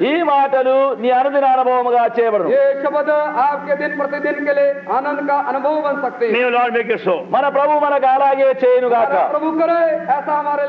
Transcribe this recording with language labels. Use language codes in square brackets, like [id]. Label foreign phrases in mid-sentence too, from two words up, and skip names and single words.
[te] ఈ మాటలు నీ అనుదిన అనుభవముగా చేయబడును. [hi] ये शब्द आपके दिन प्रतिदिन के लिए आनंद का अनुभव बन सकते हैं. [en] May the Lord make it so. [te] మన ప్రభు మనకు అలాగే చేయనుగాక. [hi] हमारा प्रभु करे ऐसा हमारे लिए